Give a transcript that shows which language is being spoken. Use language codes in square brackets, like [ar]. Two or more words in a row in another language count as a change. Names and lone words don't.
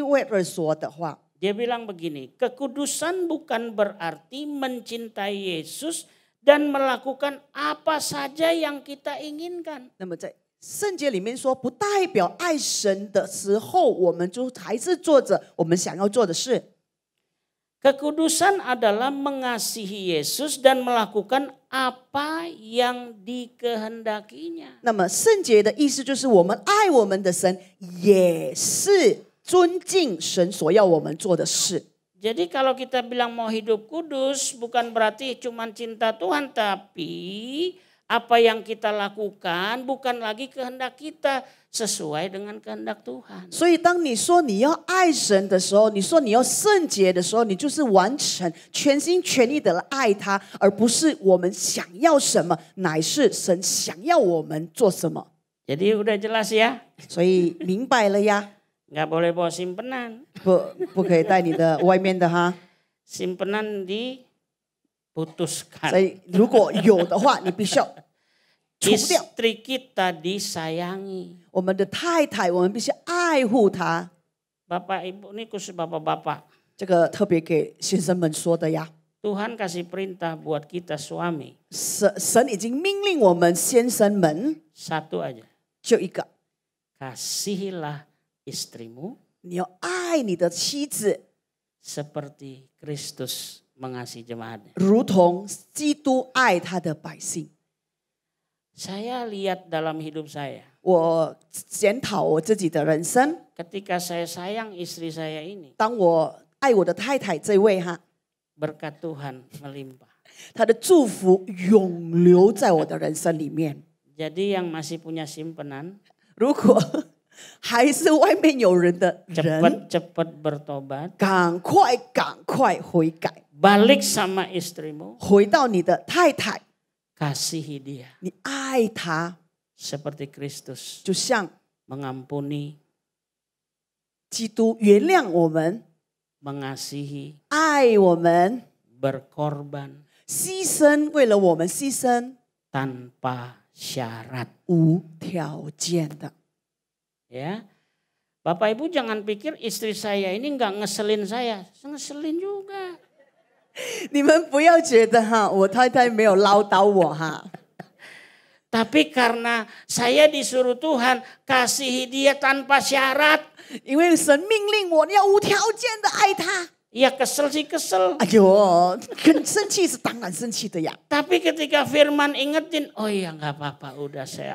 [zh] Wagner 说的话。 [id] Dia bilang begini, kekudusan bukan berarti mencintai Yesus dan melakukan apa saja yang kita inginkan. [zh] 那么在圣经里面说，不代表爱神的时候，我们就还是做着我们想要做的事。 [id] Kekudusan adalah mengasihi Yesus dan melakukan apa yang dikehendakinya. [zh] 那么圣洁的意思就是我们爱我们的神，也是尊敬神所要我们做的事。 [id] Jadi kalau kita bilang mau hidup kudus bukan berarti cuma cinta Tuhan, tapi apa yang kita lakukan bukan lagi kehendak kita, sesuai dengan kehendak Tuhan. [zh] 所以当你说你要爱神的时候，你说你要圣洁的时候，你就是完成全心全意的爱他，而不是我们想要什么，乃是神想要我们做什么。 [id] Jadi udah jelas ya? [zh] 所以明白了呀， [id] Nggak boleh bawa simpenan. [zh] 不可以带你的外面的哈。 [id] Simpenan diputuskan. [zh] 所以如果有的话，你必须要除掉。 [id] Istri kita disayangi. [zh] 我们的太太，我们必须爱护她。 [id] Bapak Ibu ini khusus bapak-bapak. [zh] 这个特别给先生们说的呀。 [id] Tuhan kasih perintah buat kita suami. [zh] 神已经命令我们先生们， [id] Satu aja. [zh] 就一个， [id] Kasihilah istrimu [zh] 你要爱你的妻子， [id] seperti Kristus mengasihi jemaatnya. [zh] 如同基督爱他的百姓。 [id] Saya lihat dalam hidup saya. [zh] 我检讨我自己的人生， [id] Ketika saya sayang istri saya ini, [zh] 当我爱我的太太这位哈， [id] berkat Tuhan melimpah. [zh] 他的祝福永留在我的人生里面。 [id] Jadi yang masih punya simpenan, [zh] 如果还是外面有人的人， [id] cepat-cepat bertobat, [zh] 赶快悔改， [id] balik sama istrimu, [zh] 回到你的太太， [id] kasihi dia [zh] 你爱她， [id] seperti Kristus [zh] 就像 [id] mengampuni, [zh] 基督原谅我们， [id] mengasihi, [zh] 爱我们， [id] berkorban [zh] 牺牲，为了我们牺牲， [id] tanpa syarat. [zh] 无条件的。 [id] Ya, Bapak Ibu jangan pikir istri saya ini nggak ngeselin saya, ngeselin juga. [zh] 你们不要觉得哈，我太太没有唠叨我哈， [id] Tapi karena saya disuruh Tuhan kasihi dia tanpa syarat. [zh] 因为神命令我，你要无条件的爱他。 [id] Ya kesel sih kesel. [zh] 哎呦，很生气是当然生气的呀。 [id] Tapi ketika firman ingetin, oh ya nggak apa-apa, udah saya